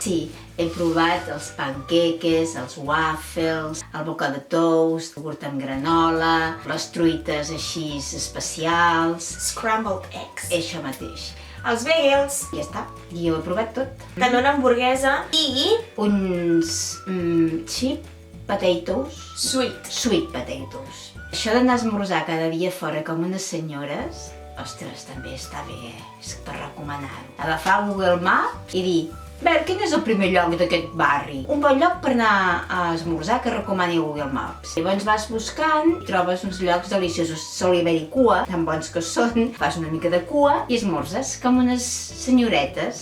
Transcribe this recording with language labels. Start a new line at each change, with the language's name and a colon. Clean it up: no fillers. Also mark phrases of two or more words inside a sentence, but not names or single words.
Catalan: Sí, he provat els panqueques, els waffles, el boca de toast, el iogurt amb granola, les truites així especials.
English: Scrambled eggs.
Catalan: Això mateix. Els bagels. I ja està. I ho he provat tot. També una hamburguesa i
English: Uns cheap potatoes. Sweet potatoes.
Catalan: Això d'anar a esmorzar cada dia fora com unes senyores, ostres, també està bé, és per recomanar-ho. Agafar Google Maps i dir, quin és el primer lloc d'aquest barri? Un bon lloc per anar a esmorzar que recomani Google Maps. Llavors vas buscant i trobes uns llocs deliciosos. Sol haver-hi cua, tan bons que són, fas una mica de cua i esmorzes com unes senyoretes.